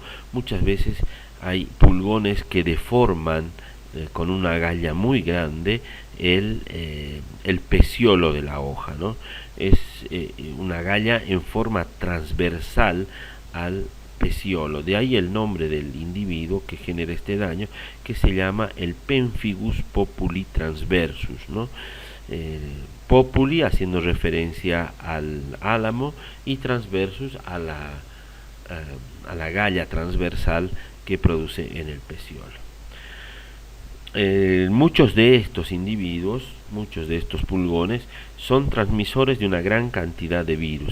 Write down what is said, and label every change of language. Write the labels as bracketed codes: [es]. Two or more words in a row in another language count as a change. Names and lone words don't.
[es] Muchas veces hay pulgones que deforman con una agalla muy grande el peciolo de la hoja, ¿no? Es una agalla en forma transversal al peciolo, de ahí el nombre del individuo que genera este daño, que se llama el pemphigus populi transversus, ¿no? Populi haciendo referencia al álamo y transversus a la agalla transversal que produce en el peciolo. Muchos de estos individuos, muchos de estos pulgones, son transmisores de una gran cantidad de virus.